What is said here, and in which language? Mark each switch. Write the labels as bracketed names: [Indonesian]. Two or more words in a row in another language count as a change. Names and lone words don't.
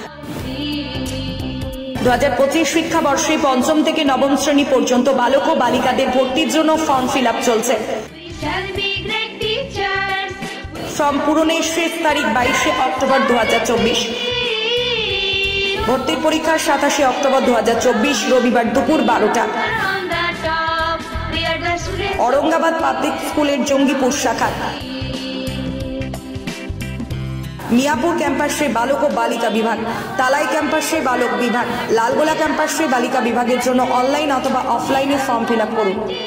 [Bangla] 2025 শিক্ষাবর্ষে 5ম থেকে 9ম শ্রেণী পর্যন্ত বালক ও বালিকাদের ভর্তির জন্য [English] form fill up [Bangla] চলছে। ফর্ম পূরণের শেষ তারিখ 22 অক্টোবর 2024। ভর্তির পরীক্ষা 27 অক্টোবর 2024 রবিবার দুপুর 12টা। আওরঙ্গাবাদ পাবলিক স্কুলের জঙ্গিপুর শাখা, মিয়াপুর ক্যাম্পাসে বালক আর বালিকা বিভাগ, তালাই ক্যাম্পাসে বালক বিভাগ, লালগোলা ক্যাম্পাসে বালিকা বিভাগের জন্য অনলাইন অথবা অফলাইনে [English] form fill up [Bangla] করুন।